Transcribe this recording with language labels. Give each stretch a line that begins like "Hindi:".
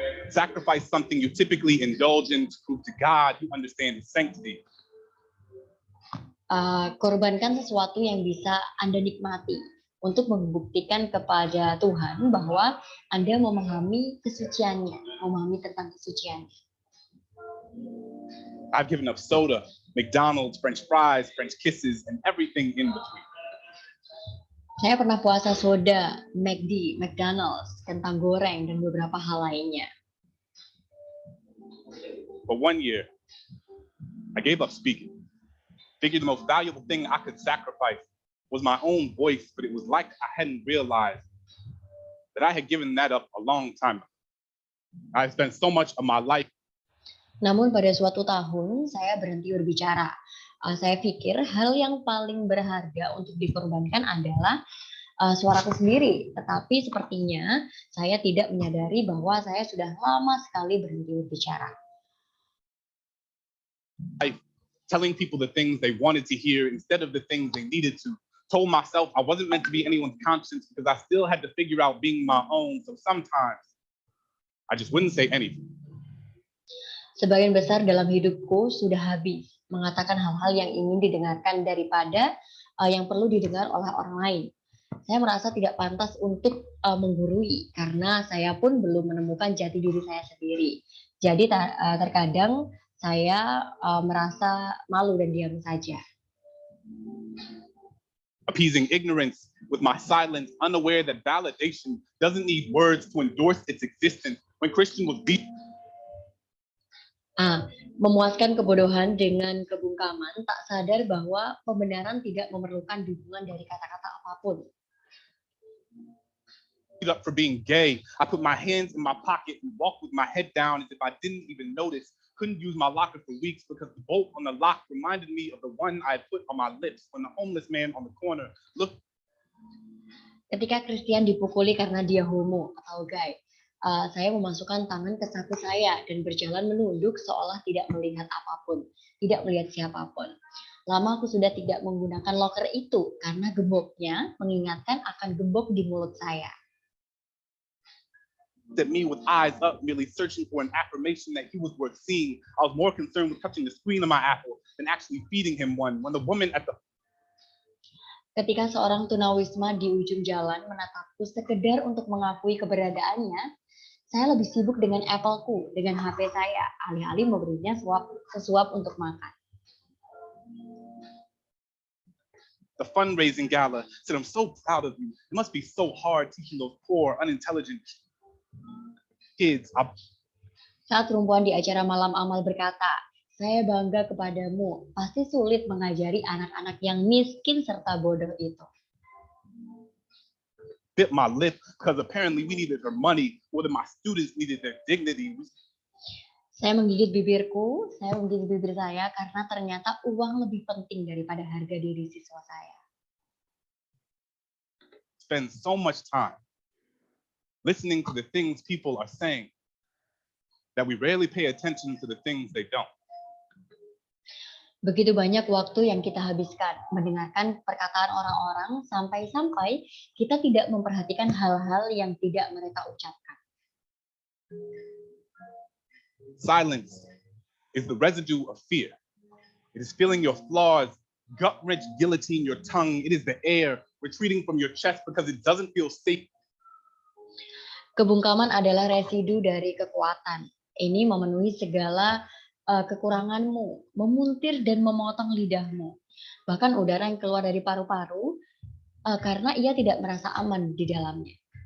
English: Sacrifice something you typically indulge in to prove to God you understand His sanctity.
Indonesian: Korbankan sesuatu yang bisa Anda nikmati untuk membuktikan kepada Tuhan bahwa Anda memahami kesuciannya, memahami tentang kesuciannya.
English: I've given up soda, McDonald's, French fries, French kisses, and everything in between.
Indonesian: Saya pernah puasa soda, McD, McDonald's, kentang goreng, dan beberapa hal lainnya.
English: For 1 year, I gave up speaking. Figured the most valuable thing I could sacrifice was my own voice, but it was like I hadn't realized that I had given that up a long time ago. I spent so much of my life.
Indonesian: Namun pada suatu tahun, saya berhenti berbicara. Saya pikir hal yang paling berharga untuk dikorbankan adalah suaraku sendiri. Tetapi sepertinya saya tidak menyadari bahwa saya sudah lama sekali berhenti berbicara.
English: Telling people the things they wanted to hear instead of the things they needed to. Told myself I wasn't meant to be anyone's conscience because I still had to figure out being my own. So sometimes I just wouldn't say anything.
Indonesian: Sebagian besar dalam hidupku sudah habis mengatakan hal-hal yang ingin didengarkan daripada yang perlu didengar oleh orang lain. Saya merasa tidak pantas untuk menggurui karena saya pun belum menemukan jati diri saya sendiri. Jadi terkadang saya merasa malu dan diam saja.
English: Appeasing ignorance with my silence, unaware that validation doesn't need words to endorse its existence. When Christian was beat.
Indonesian: Memuaskan kebodohan dengan kebungkaman, tak sadar bahwa pembenaran tidak memerlukan dukungan dari kata-kata apapun.
English: Up for being gay, I put my hands in my pocket and walked with my head down as if I didn't even notice. Couldn't use my locker for weeks because the bolt on the lock reminded me of the one I had put on my lips when the homeless man on the corner looked.
Indonesian: Ketika Christian dipukuli karena dia homo atau gay, saya memasukkan tangan ke saku saya dan berjalan menunduk seolah tidak melihat apapun, tidak melihat siapapun. Lama aku sudah tidak menggunakan loker itu karena gemboknya mengingatkan akan gembok di mulut saya.
English: At me with eyes up, merely searching for an affirmation that he was worth seeing. I was more concerned with touching the screen of my Apple than actually feeding him one. When the woman at the
Indonesian: Ketika seorang tunawisma di ujung jalan menatapku sekedar untuk mengakui keberadaannya, saya lebih sibuk dengan Apple-ku, dengan HP saya, alih-alih memberinya sesuap untuk makan.
English: The fundraising gala said, "I'm so proud of you. It must be so hard teaching those poor, unintelligent kids."
Indonesian: Saat perempuan di acara malam amal berkata, "Saya bangga kepadamu. Pasti sulit mengajari anak-anak yang miskin serta bodoh itu."
English: Bit my lip because apparently we needed her money more than my students needed their dignity.
Indonesian: Saya menggigit bibirku, saya menggigit bibir saya karena ternyata uang lebih penting daripada harga diri siswa saya.
English: Spend so much time listening to the things people are saying that we rarely pay attention to the things they don't.
Indonesian: Begitu banyak waktu yang kita habiskan mendengarkan perkataan orang-orang sampai-sampai kita tidak memperhatikan hal-hal yang tidak mereka ucapkan.
English: Silence is the residue of fear. It is feeling your flaws, gut-wrench guillotine your tongue. It is the air retreating from your chest because it doesn't feel safe.
Indonesian: Kebungkaman adalah residu dari kekuatan. Ini memenuhi segala kekuranganmu, memuntir dan memotong lidahmu. Bahkan udara yang keluar dari paru-paru karena ia tidak merasa aman di dalamnya.